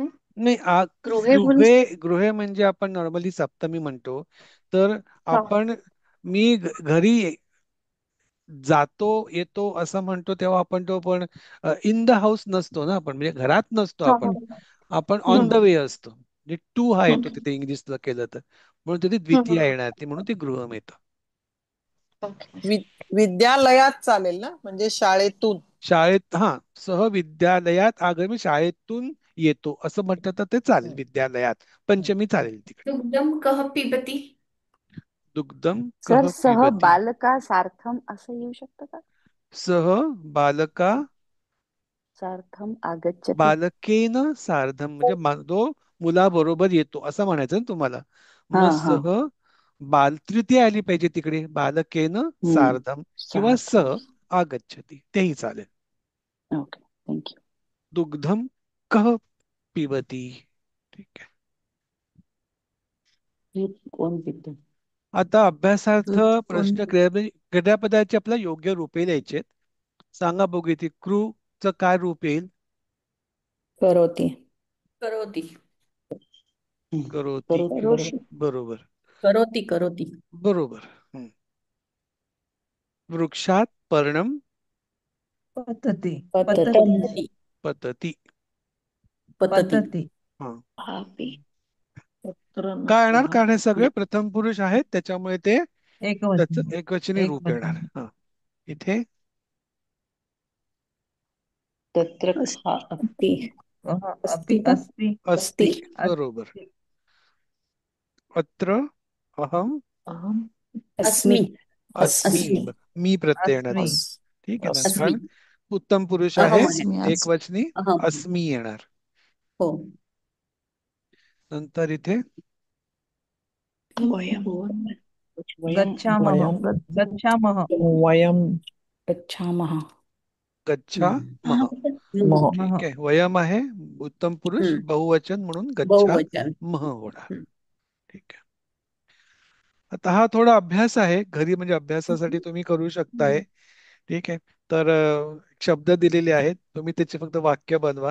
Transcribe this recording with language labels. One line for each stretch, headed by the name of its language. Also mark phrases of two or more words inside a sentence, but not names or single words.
Marathi: नाही, गृहे बोलू गृहे म्हणजे आपण नॉर्मली सप्तमी म्हणतो. तर हा. आपण मी घरी जातो येतो असं म्हणतो तेव्हा आपण तो पण
English: in the house
Marathi: नसतो ना, आपण म्हणजे घरात नसतो हा, आपण. हा. आपण
English: on the हम्म,
Marathi: वे असतो. म्हणजे टू हा येतो हम्म, तिथे इंग्लिशला केलं तर, म्हणून तिथे हम्म. द्वितीय येणार ती, म्हणून ते गृहम येतं. ओके. विद्यालयात चालेल ना, म्हणजे शाळेतून. शाळेत, हा, सह विद्यालयात आगमी, शाळेतून येतो असं म्हटलं तर ते चालेल. विद्यालयात पंचमी चालेल तिकडे.
Sanskrit: दुग्धम कह पिबती. दुग्धम सर कह सह पिबती. बालका सार्थम
Marathi: असं येऊ शकतं का?
Sanskrit: सह बालका सार्थम आगच्छति. बालकेन सार्धम,
Marathi: म्हणजे तो मुलाबरोबर येतो असं म्हणायचं ना तुम्हाला. हा मग हा. सह बाल तृतीय आली पाहिजे तिकडे,
Sanskrit: बालकेन सार्धम किंवा स सार्थम.
Marathi: आगच्छति तेही चालेल.
English: okay, thank you.
Sanskrit: दुग्धम कह पिबती.
Marathi: ठीक आहे. दूध कोण पितं? आता अभ्यासार्थ दूध कोण प्रश्न क्रियापदाचे आपल्याला योग्य रूपे द्यायचे. सांगा बघू, इथे क्रू च काय रूप येईल?
Sanskrit: करोती. करोती. करोती. करोति.
Marathi: बरोबर.
Sanskrit: करोती. करोती. बरोबर. वृक्षात पर्णम पतती. पतती. पतती. पतती.
Marathi: हा, पापी. पत्र काय नसतं येणार? हा. कारण हे सगळे प्रथम पुरुष आहेत त्याच्यामुळे ते त्याच एकवचनी. एकवचनी रूप येणार. हा, इथे
Sanskrit: तत्र अस्ति. अपि अस्ति. अस्ति. बरोबर. अत्र अहम अहम अस्मि. अस्मि. अस्मि.
Marathi: मी प्रत्यय येणार
Sanskrit: अस्मि.
Marathi: तिथे. ठीक आहे ना,
Sanskrit: अस्मि.
Marathi: कारण उत्तम पुरुष आहे, अहम आहे.
Sanskrit: अस्मि
Marathi: एक
Sanskrit: अस्मि.
Marathi: वचनी
Sanskrit: अहम.
Marathi: अस्मी येणार. हो. नंतर इथे
Sanskrit: वयम. गच्छामः. गच्छामः. गच्छामः. गच्छा मह.
Marathi: ठीक आहे, वयम आहे, उत्तम पुरुष बहुवचन म्हणून गच्छा बहुवचन. मह होणार. ठीक आहे. आता हा थोडा अभ्यास आहे घरी, म्हणजे अभ्यासासाठी तुम्ही करू शकताय. ठीक आहे. तर शब्द दिलेले आहेत, तुम्ही त्याचे फक्त वाक्य बनवा.